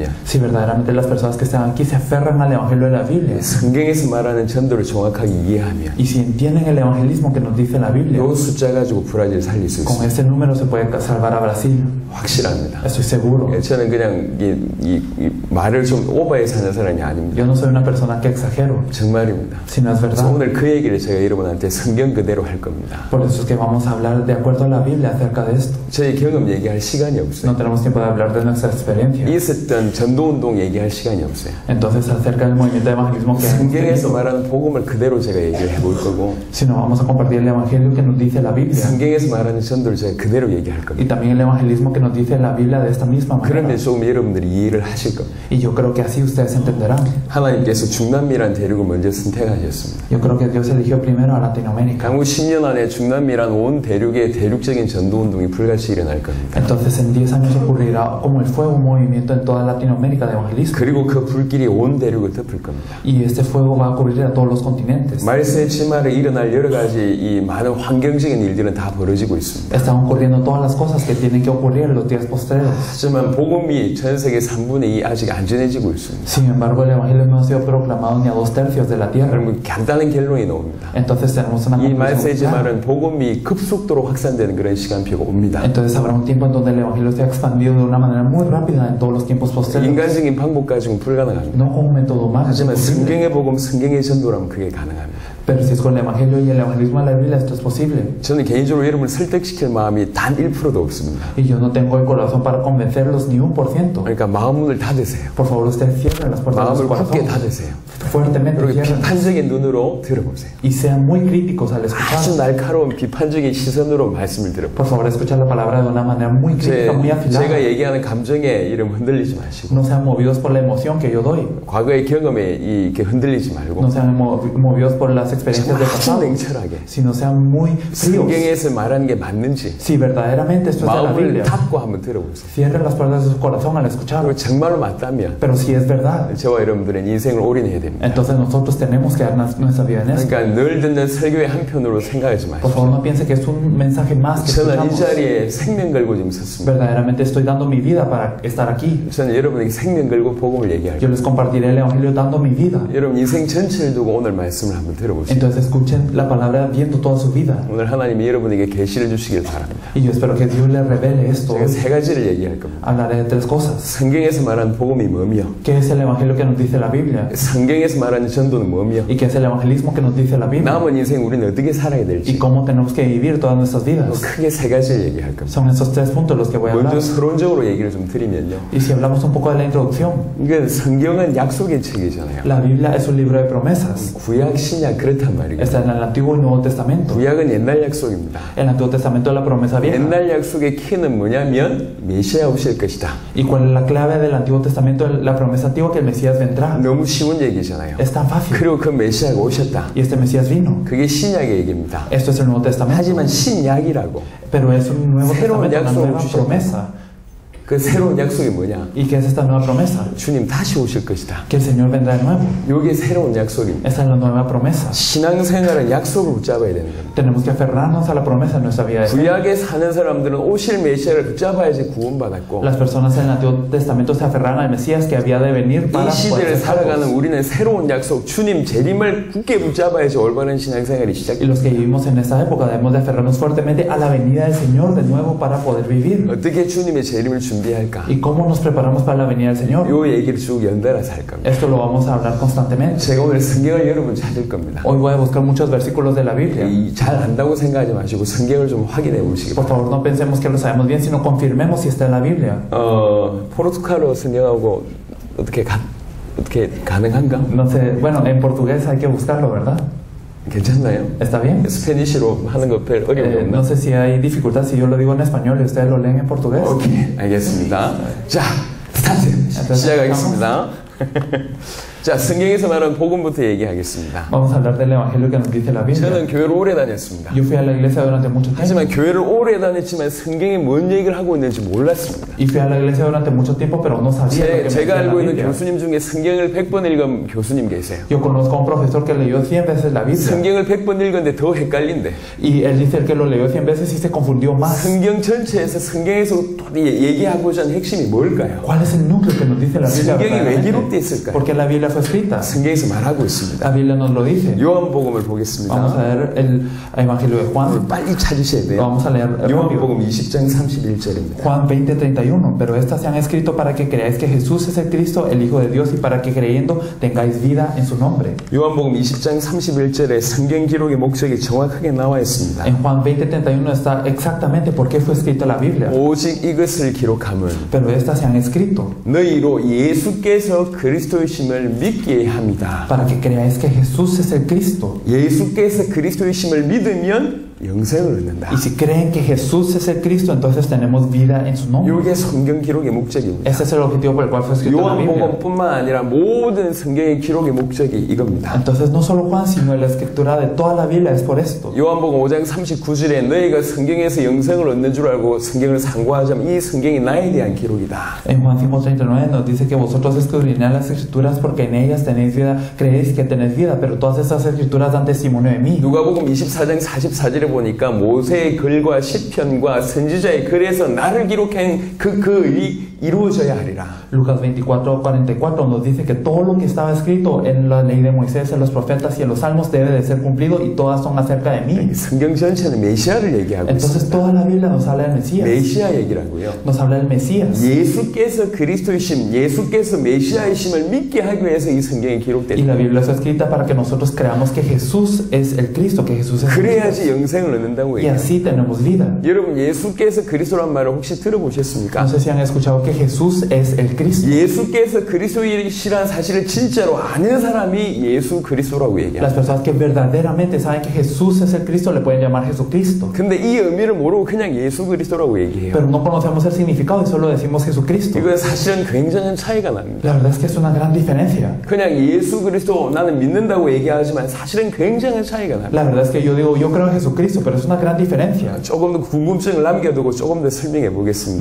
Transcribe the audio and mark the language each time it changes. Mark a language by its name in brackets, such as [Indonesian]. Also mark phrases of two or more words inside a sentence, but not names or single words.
[Spanish] Si verdaderamente las personas que están aquí se aferran al evangelio de la Biblia. [Korean] 성경에서 말하는 전도를 정확하게 이해하면 [Spanish] Y si entienden el evangelismo que nos dice la Biblia, [Korean] 이 숫자 가지고 브라질 살릴 수 [Spanish] con [Korean] 있습니다. [Spanish] ese número se puede salvar a Brasil. [Korean] 확실합니다. [Spanish] Estoy seguro. [Korean] 저는 그냥 이 말을 좀 오버해서 하는 사람이 아닙니다. [Spanish] Yo no soy una persona que exagero, [Korean] 정말입니다. [Spanish] sino es [Korean] 그래서 [Spanish] verdad. [Korean] 오늘 그 얘기를 제가 여러분한테 성경 그대로 할 겁니다. [Spanish] Por eso es que vamos a hablar de acuerdo a la Biblia acerca de esto. [Korean] 저희 경험 얘기할 시간이 없어요. [Spanish] No tenemos tiempo de hablar de nuestra experiencia. [Korean] 있었던 전도운동 얘기할 시간이 없어요. [Spanish] Entonces, acerca del movimiento de evangelismo que hemos [Korean] 성경에서 [Spanish] tenido, [Korean] 말하는 복음을 그대로 제가 얘기를 해볼 거고 [Spanish] sino vamos a compartir el evangelio que nos dice la Biblia [Korean] 성경에서 말하는 전도를 제가 그대로 얘기할 [Spanish] y [Korean] 겁니다. [Spanish] también el evangelismo que nos dice la Biblia de esta misma manera. [Korean] 그러면 조금 여러분들이 이해를 하실 겁니다. [Spanish] Y yo creo que así ustedes entenderán. [Korean] 하나님께서 중남미란 대륙을 먼저 선택하셨습니다. [Spanish] Yo creo que Dios eligió primero a Latinoamérica. [Korean] 향후 10년 안에 중남미란 온 대륙의 대륙적인 전도운동이 불같이 일어날 겁니다. [Spanish] Entonces en 10 años ocurrirá como el fuego un movimiento en toda Latinoamérica de evangelismo. [Korean] 그리고 그 불길이 온 대륙을 덮을 겁니다. [Spanish] Y este fuego va a ocurrir a todos los continentes. [Korean] 말세의 침하에 일어날 여러 가지 이 많은 환경적인 일들은 다 벌어지고 있습니다. [Spanish] Están ocurriendo todas las cosas que tienen que ocurrir en los días postreros. [Korean] 하지만 복음이 전 세계 3분의 2 아직 안 전해지고 있습니다. [Spanish] Sin embargo, el evangelio no ha sido proclamado ni a 2/3 de la tierra. [Korean] 그러면 간단한 결론이 나옵니다. [Spanish] Entonces tenemos una [Korean] 이 말세의 [Spanish] conclusión clara. [Korean] 침하는 복음이 급속도로 확산되는 그런 시간표가 옵니다. [Spanish] Entonces habrá un tiempo en donde el evangelio sea expandido de una manera muy rápida en todos los tiempos postreros. [Korean] 인간적인 방법 가지고는 불가능합니다. [Spanish] No con un método más. [Korean] 하지만 성경의 복음, 성경의 전도라면 그게 가능합니다. [Spanish] Pero si es con el evangelio y el evangelismo de la Biblia, esto es posible. [Korean] 저는 개인적으로 여러분을 설득시킬 마음이 단 1%도 없습니다. [Spanish] Y yo no tengo el corazón para convencerlos ni 1%. [Korean] 그러니까 마음을 닫으세요. [Spanish] Por favor, ustedes cierren las puertas de [Korean] 마음을 [Spanish] su [Korean] 굳게 [Spanish] corazón. [Korean] 닫으세요. [Spanish] fuertemente [Korean] 그리고 [Spanish] ciérrenlos. [Korean] 비판적인 눈으로 들어보세요. [Spanish] Y sean muy críticos al escuchar. [Korean] 아주 날카로운 비판적인 시선으로 말씀을 [Spanish] Por [Korean] 들어보세요. [Spanish] favor, escucha la palabra de una manera muy crítica, muy afilada. [Korean] 제가 얘기하는 감정에 이름 흔들리지 마시고 [Spanish] No sean movidos por la emoción que yo doy. [Korean] 과거의 경험에 이렇게 흔들리지 말고 [Spanish] No sean movidos por las experiencias del [Korean] 아주 [Spanish] pasado, [Korean] 냉철하게 [Spanish] sino sean muy fríos. [Korean] 성경에서 말하는 게 맞는지 [Spanish] Si verdaderamente esto es de la [Korean] 마음을 [Spanish] Biblia, [Korean] 닫고 한번 들어보세요. [Spanish] cierren las puertas de su corazón al [Korean] 그리고 [Spanish] escuchar. [Korean] 정말로 맞다면 [Spanish] Pero si es verdad, [Korean] 저와 여러분들은 인생을 올인해야 됩니다. [Spanish] entonces nosotros tenemos que dar nuestra vida en esto. [Korean] 그러니까 늘 듣는 설교의 한편으로 생각하지 [Spanish] Por [Korean] 마시고 [Spanish] favor, no piense que es un mensaje más que [Korean] 저는 이 [Spanish] escuchamos. [Korean] 자리에 생명 걸고 지금 섰습니다. [Spanish] Verdaderamente estoy dando mi vida para estar aquí. [Korean] 저는 여러분에게 생명 걸고 복음을 [Spanish] Yo [Korean] 얘기할게요. [Spanish] les compartiré el Evangelio dando mi vida. [Korean] 여러분 인생 전체를 두고 오늘 말씀을 한번 들어보세요. [Spanish] Entonces escuchen la palabra viendo toda su vida. [Korean] 오늘 하나님이 여러분에게 계시를 주시길 바랍니다. [Spanish] Y yo espero que Dios les revele esto. [Korean] 제가 세 가지를 얘기할 겁니다. [Spanish] Hablaré de tres cosas. [Korean] 성경에서 말하는 복음이 뭐며, [Spanish] ¿Qué es el Evangelio que nos dice la Biblia? [Korean] 성경에서 말하는 전도는 뭐며, [Spanish] ¿Y qué es el evangelismo que nos dice la Biblia? [Korean] 남은 인생 우리는 어떻게 살아야 [Spanish] ¿Y [Korean] 될지 [Spanish] cómo tenemos que vivir todas nuestras vidas? [Korean] 크게 세 가지를 얘기할 겁니다. [Spanish] Son esos tres puntos los que voy a hablar. [Korean] 먼저 서론적으로 얘기를 좀 드리면요. [Spanish] Y si hablamos un poco de la introducción, [Korean] 이게 성경은 약속의 책이잖아요. [Spanish] la Biblia es un libro de promesas. [Korean] 구약, 신약 그렇단 말이에요. [Spanish] Está en el Antiguo y Nuevo Testamento. [Korean] 구약은 옛날 약속입니다. [Spanish] El Antiguo Testamento es la promesa vieja. [Korean] 옛날 약속의 키는 뭐냐면 메시아 오실 것이다. [Spanish] ¿Y cuál es la clave del Antiguo Testamento? La promesa antigua que el Mesías vendrá. [Korean] 너무 쉬운 얘기잖아요. [Spanish] Es tan fácil. [Korean] 그리고 그 메시아가 오셨다. [Spanish] Y este Mesías vino. [Korean] 그게 신약의 얘기입니다. [Spanish] Esto es el Nuevo Testamento. [Korean] 하지만 신약이라고 [Spanish] Pero es un nuevo [Korean] 새로운 [Spanish] testamento, una [Korean] 약속을 [Spanish] nueva [Korean] 주셨다. [Spanish] promesa. [Korean] 그 새로운 약속이 뭐냐? [Spanish] ¿Y qué es esta nueva promesa? [Korean] 주님 다시 오실 것이다. [Spanish] Que el Señor vendrá de nuevo. [Korean] 이게 새로운 약속입니다. [Spanish] Esa es la nueva promesa. [Korean] 신앙생활은 약속을 붙잡아야 되는 겁니다. [Spanish] Tenemos que aferrarnos a la promesa en nuestra vida. [Korean] 구약에 사는 사람들은 오실 메시아를 붙잡아야지 구원받았고 [Spanish] Las personas en el Antiguo Testamento se aferraron al Mesías que había de venir para [Korean] 이 시대를 [Spanish] poder ser [Korean] 살아가는 [Spanish] salvos. [Korean] 우리는 새로운 약속, 주님 재림을 굳게 붙잡아야지 올바른 신앙생활이 [Spanish] Y [Korean] 시작됩니다. [Spanish] los que vivimos en esta época debemos de aferrarnos fuertemente a la venida del Señor de nuevo para poder vivir. [Korean] 어떻게 주님의 재림을 준비할까? [Spanish] ¿Y cómo nos preparamos para la venida del Señor? [Korean] 이 얘기를 쭉 연달아서 할 겁니다. [Spanish] Esto lo vamos a hablar constantemente. [Korean] 제가 오늘 성경을 여러분 찾을 겁니다. [Spanish] Hoy voy a buscar muchos versículos de la Biblia. [Korean] 잘 안다고 생각하지 마시고 성경을 좀 확인해 보시기 [Spanish] Por [Korean] 바랍니다. [Spanish] favor, no pensemos que lo sabemos bien, sino confirmemos si está en la Biblia. [Korean] 포르투갈어 성경하고 어떻게 가능한가? [Spanish] No sé, bueno, en portugués hay que buscarlo, ¿verdad? [Korean] 괜찮나요? [Spanish] ¿Está bien? [Korean] 스페니쉬로 하는 거 별 어려움이 없나? [Spanish] No sé si hay dificultad si yo lo digo en español y ustedes lo leen en portugués. [Korean] 오케이, 알겠습니다. 자, 스타트! 시작하겠습니다. 자, 성경에서 말하는 복음부터 얘기하겠습니다. [Spanish] Vamos a hablar del evangelio que nos dice la Biblia. [Korean] 저는 교회를 오래 다녔습니다. [Spanish] Yo fui a la iglesia durante mucho tiempo. [Korean] 하지만 교회를 오래 다녔지만 성경이 뭔 얘기를 하고 있는지 몰랐습니다. [Spanish] Y fui a la iglesia durante mucho tiempo, pero no sabía lo que me [Korean] 제가 [Spanish] decía la [Korean] 알고 있는 [Spanish] Biblia. [Korean] 교수님 중에 성경을 100번 읽은 교수님 계세요. [Spanish] Yo conozco a un profesor que leyó 100 veces la Biblia. [Korean] 성경을 100번 읽었는데 더 헷갈린대. [Spanish] Y él dice que lo leyó 100 veces y se confundió más. [Korean] 성경 전체에서 성경에서 얘기하고자 하는 핵심이 뭘까요? [Spanish] ¿Cuál es el núcleo que nos dice la Biblia? [Korean] 성경이 왜 [Spanish] verdaderamente? [Korean] 기록되어 있을까요? [Spanish] ¿Por qué la Biblia fue escrita? [Korean] 성경에서 말하고 있습니다. [Spanish] La Biblia nos lo dice. [Korean] 요한복음을 [Spanish] Vamos a [Korean] 보겠습니다. [Spanish] leer el Evangelio de Juan. [Korean] 빨리 찾으셔야 돼요. [Spanish] Vamos a leer el [Korean] 요한복음 20장 31절입니다. [Spanish] Juan 20:31. Pero estas se han escrito para que creáis que Jesús es el Cristo, el Hijo de Dios, y para que creyendo tengáis vida en su nombre. [Korean] 요한복음 20장 31절에 성경 기록의 목적이 정확하게 나와 있습니다. [Spanish] En Juan 20:31 está exactamente por qué fue escrita la Biblia. [Korean] 오직 이것을 기록함은 [Spanish] Pero estas se han escrito [Korean] 너희로 예수께서 그리스도이심을 믿게 합니다. [Spanish] para que creáis que Jesús es el Cristo. [Korean] 예수께서 그리스도이심을 믿으면 영생을 얻는다. [Spanish] Y si creen que Jesús es el Cristo, entonces tenemos vida en su nombre. [Korean] 이게 성경 기록의 목적입니다. [Spanish] Ese es el objetivo por el cual fue escrita la Biblia. [Korean] 요한복음뿐만 아니라 모든 성경의 기록의 목적이 이겁니다. [Spanish] Entonces no solo Juan, sino la escritura de toda la Biblia es por esto. [Korean] 요한복음 5장 39절에 너희가 성경에서 영생을 얻는 줄 알고 성경을 상고하자면 이 성경이 나에 대한 기록이다. [Spanish] En Juan 5:39 nos dice que vosotros escudriñad las escrituras porque en ellas tenéis vida, creéis que tenéis vida, pero todas estas escrituras dan testimonio de mí. [Korean] 누가복음 24장 44절에 보니까 모세의 글과 시편과 선지자의 글에서 나를 기록한 그 글이 이루어져야 하리라. [Spanish] Lucas 24:44 nos dice que todo lo que estaba escrito en la ley de Moisés, en los profetas y en los salmos debe de ser cumplido y todas son acerca de mí. [Korean] 성경 전체는 메시아를 얘기하고 [Spanish] Entonces [Korean] 있습니다. [Spanish] toda la Biblia nos habla del Mesías. [Korean] 메시아 얘기라고요. [Spanish] Nos habla del Mesías. [Korean] 예수께서 그리스도이심, 예수께서 메시아이심을 믿게 하기 위해서 이 성경이 [Spanish] Y [Korean] 기록됩니다. [Spanish] la Biblia está escrita para que nosotros creamos que Jesús es el Cristo, que Jesús es el Mesías. [Korean] 그래야지 영생을 영생을 얻는다고 [Spanish] y [Korean] 얘기해요. [Spanish] así tenemos vida. [Korean] 여러분 예수께서 그리스도란 말을 혹시 들어보셨습니까? [Spanish] No sé si han escuchado que Jesús es el Cristo. [Korean] 예수께서 그리스도이시란 사실을 진짜로 아는 사람이 예수 그리스도라고 얘기해요. [Spanish] Las personas que verdaderamente saben que Jesús es el Cristo le pueden llamar Jesucristo. [Korean] 근데 이 의미를 모르고 그냥 예수 그리스도라고 얘기해요. [Spanish] Pero no conocemos el significado y solo decimos Jesucristo. [Korean] 이거 사실은 굉장한 차이가 납니다. [Spanish] La verdad es que es una gran diferencia. [Korean] 그냥 예수 그리스도 나는 믿는다고 얘기하지만 사실은 굉장한 차이가 납니다. [Spanish] La verdad es que yo digo, yo creo en Jesucristo, pero es una gran diferencia. [Korean] 조금 더 궁금증을 남겨두고 조금 더 설명해 보겠습니다.